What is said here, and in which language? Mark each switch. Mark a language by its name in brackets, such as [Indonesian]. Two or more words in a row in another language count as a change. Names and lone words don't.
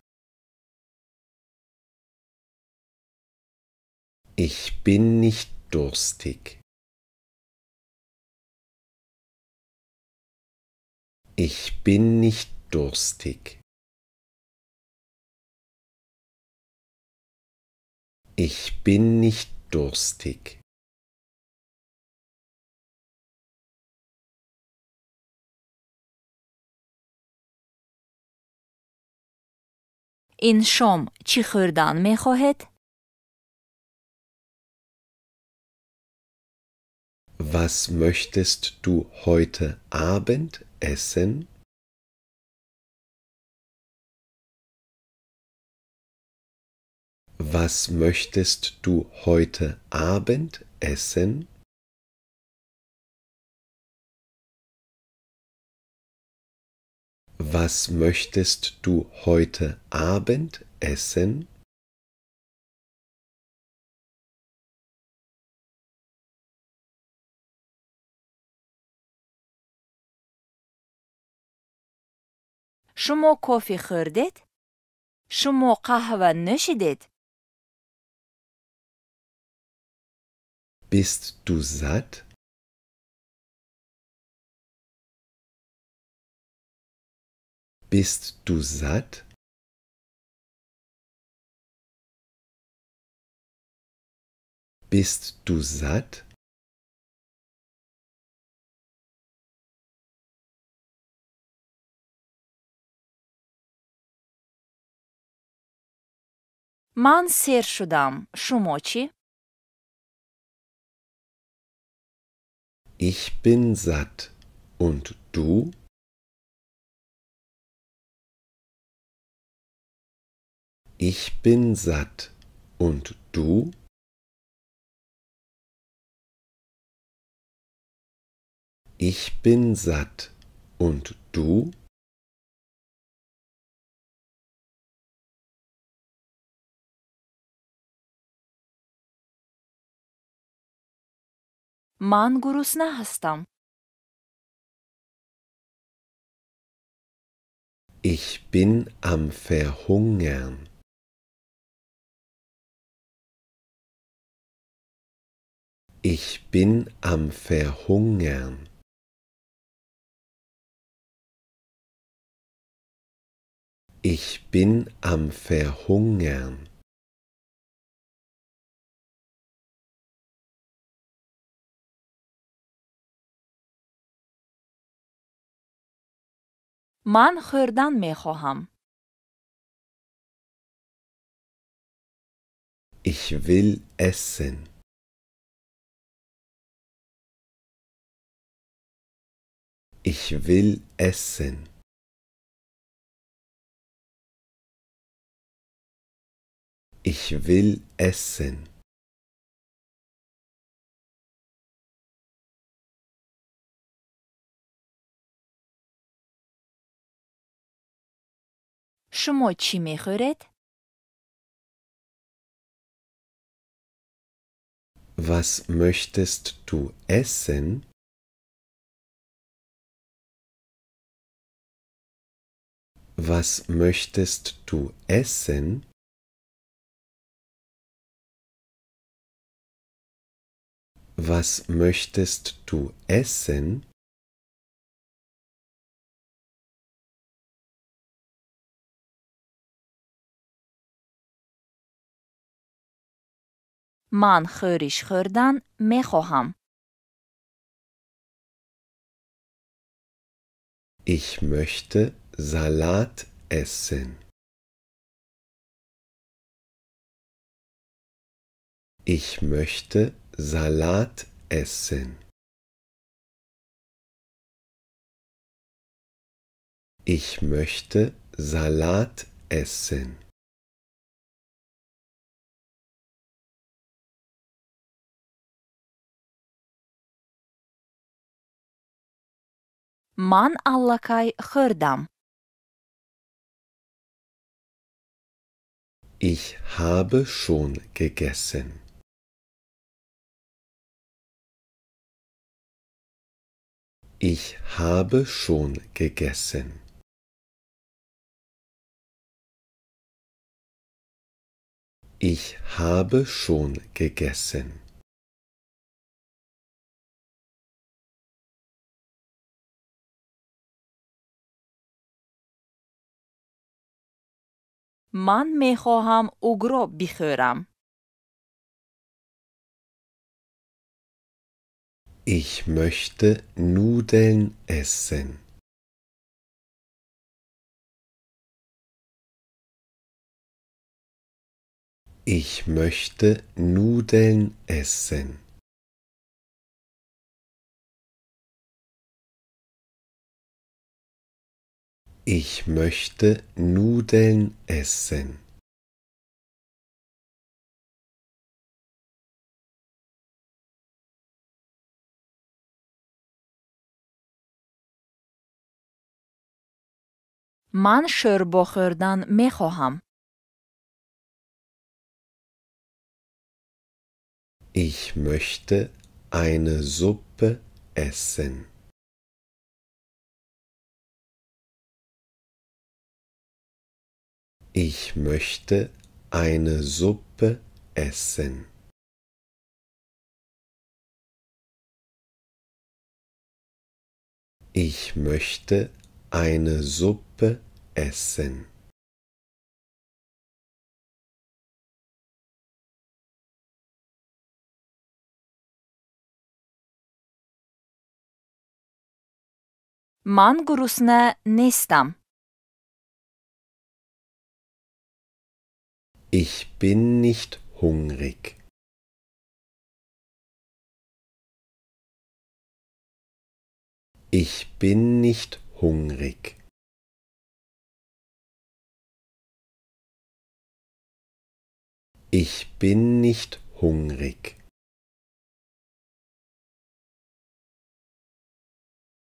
[German] Ich bin nicht durstig. Ich bin nicht durstig. Ich bin nicht durstig. [Tajik] این شام چی خوردن می خواهید؟ [German] Was möchtest du heute Abend essen? Was möchtest du heute Abend essen? Was möchtest du heute Abend essen? [Tajik] شما کافی خوردید؟ شما قهوه نوشیدید؟ [German] Bist du satt? Bist du satt? Bist du satt? [Tajik] من سیر شدم. شما چی؟ [German] Ich bin satt. Und du? Ich bin satt. Und du? Ich bin satt. Und du? [Tajik] مан гурусна ҳастам. [German] Ich bin am Verhungern. Ich bin am Verhungern. Ich bin am Verhungern. [Tajik] ман хӯрдан мехоҳам. [German] Ich will essen. Ich will essen. Ich will essen. [Tajik] шумо чӣ мехӯред? [German] Was möchtest du essen? Was möchtest du essen? Was möchtest du essen? [Tajik] ман хӯриш хӯрдан мехоҳам. [German] Ich möchte Salat essen. Ich möchte Salat essen. Ich möchte Salat essen. [Tajik] ман аллакай хӯрдам. [German] Ich habe schon gegessen. Ich habe schon gegessen. Ich habe schon gegessen. [Tajik] ман мехоҳам угро бихӯрам. [German] Ich möchte Nudeln essen. Ich möchte Nudeln essen. Ich möchte Nudeln essen. [Tajik] ман шӯрбо хӯрдан мехоҳам. [German] Ich möchte eine Suppe essen. Ich möchte eine Suppe essen. Ich möchte eine Suppe essen. [Tajik] ман гурусна нестам. [German] Ich bin nicht hungrig. Ich bin nicht hungrig. Ich bin nicht hungrig.